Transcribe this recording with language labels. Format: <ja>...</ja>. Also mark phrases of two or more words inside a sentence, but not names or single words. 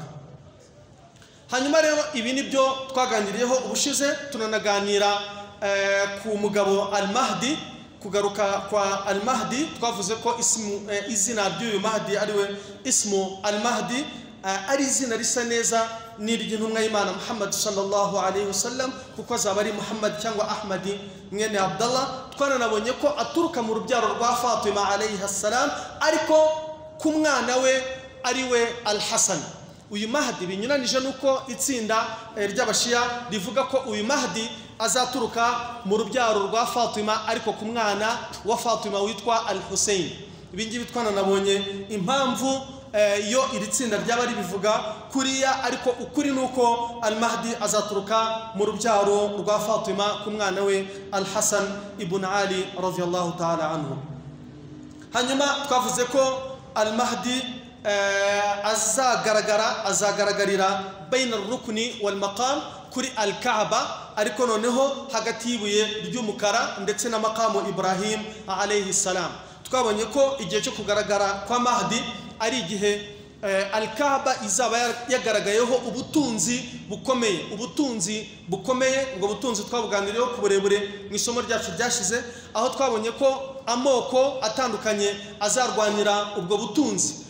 <rw>Hanyuma rero ibi nibyo twaganiriyeho ubushize. Tunanaganira ku mugabo Al-Mahdi, kugaruka kwa Al-Mahdi. Twavuze ko izina ry'uyu Mahdi ariwe</rw> <ar>اسم المهدي,</ar> <rw>ari izina risa neza n'iry'intumwa y'Imana Muhammad</rw> <ar>صلى الله عليه وسلم,</ar> <rw>kuko azaba ari Muhammad cyangwa Ahmadi mwene Abdallah. Twananabonye ko aturuka mu rubyaro rwa Fatima</rw> <ar>عليها السلام,</ar> <rw>ariko ku mwana we ariwe Al-Hasan. Uyu Mahdi binyuranije nuko itsinda ry'abashia rivuga ko uyu Mahdi azaturuka mu rubyaro rwa Fatima, ariko ku mwana wa Fatima witwa Al-Hussein. Ibingibi twananabonye impamvu yo iri tsinda ryaba ribivuga kuriya, ariko ukuri nuko Al-Mahdi azaturuka mu rubyaro rwa Fatima ku mwana we Al-Hasan ibn Ali</rw> <ar>رضي الله تعالى عنه.</ar> <rw>Hanyuma twavuze ko Al-Mahdi azagaragarira</rw> <ar>بين الركن والمقام</ar> <rw>kuri Al-Kaaba, ariko noneho hagati y'ibuye ry'umukara ndetse na maqamu Ibrahim</rw> <ar>عليه السلام.</ar> <rw>Twabonye ko igihe cyo kugaragara kwa Mahdi ari igihe Al-Kaaba izaba yagaragayeho ubutunzi bukomeye. Ubwo butunzi twabuganiriyeho ku burebure mu isomo ryacu ryashize, aho twabonye ko amoko atandukanye azarwanira ubwo butunzi.</rw>